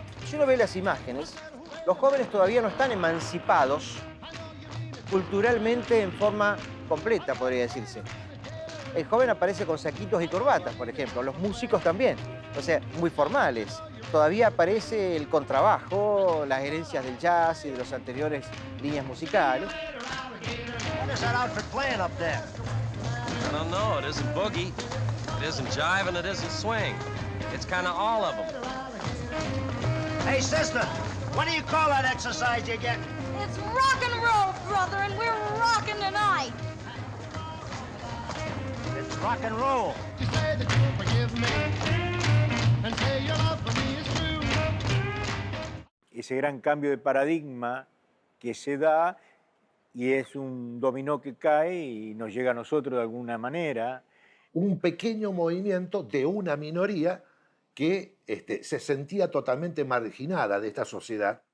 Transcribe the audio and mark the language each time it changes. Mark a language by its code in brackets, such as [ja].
[es] Si uno ve las imágenes, los jóvenes todavía no están emancipados culturalmente en forma completa, podría decirse. El joven aparece con saquitos y corbatas, por ejemplo, los músicos también, o sea, muy formales. Todavía aparece el contrabajo, las herencias del jazz y de las anteriores líneas musicales. [en] What is that outfit playing up there? I don't know. It isn't boogie, it isn't jive, and it isn't swing. It's kind of all of them. Hey, sister, what do you call that exercise you get? It's rock and roll, brother, and we're rocking tonight. It's rock and roll. You say that you'll forgive me and say your love for me is true. [es] Ese gran cambio de paradigma que se da y es un dominó que cae y nos llega a nosotros de alguna manera. Un pequeño movimiento de una minoría que se sentía totalmente marginada de esta sociedad.